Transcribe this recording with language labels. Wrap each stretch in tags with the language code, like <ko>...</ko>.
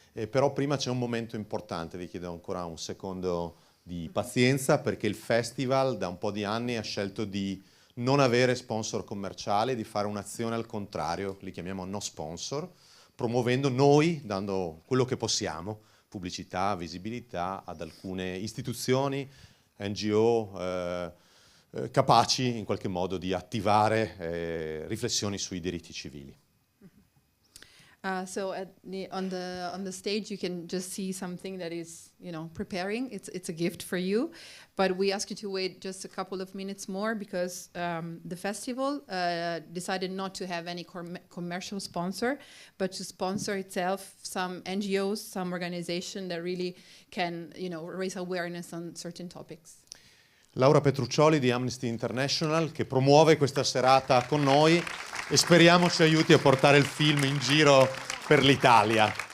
<it>però prima c'è un momento importante, vi chiedo ancora un secondo di pazienza perché il festival da un po' di anni ha scelto di non avere sponsor commerciali, di fare un'azione al contrario, li chiamiamo no sponsor, promuovendo noi, dando quello che possiamo, pubblicità, visibilità ad alcune istituzioni, NGO, capaci in qualche modo di attivare riflessioni sui diritti civili.</it> <en>So on the stage you can just see something that is, you know, preparing. It's a gift for you, but we ask you to wait just a couple of minutes more because the festival decided not to have any commercial sponsor, but to sponsor itself some NGOs, some organization that really can, you know, raise awareness on certain topics.</en> <it>Laura Petruccioli di Amnesty International che promuove questa serata con noi e speriamo ci aiuti a portare il film in giro per l'Italia.</it>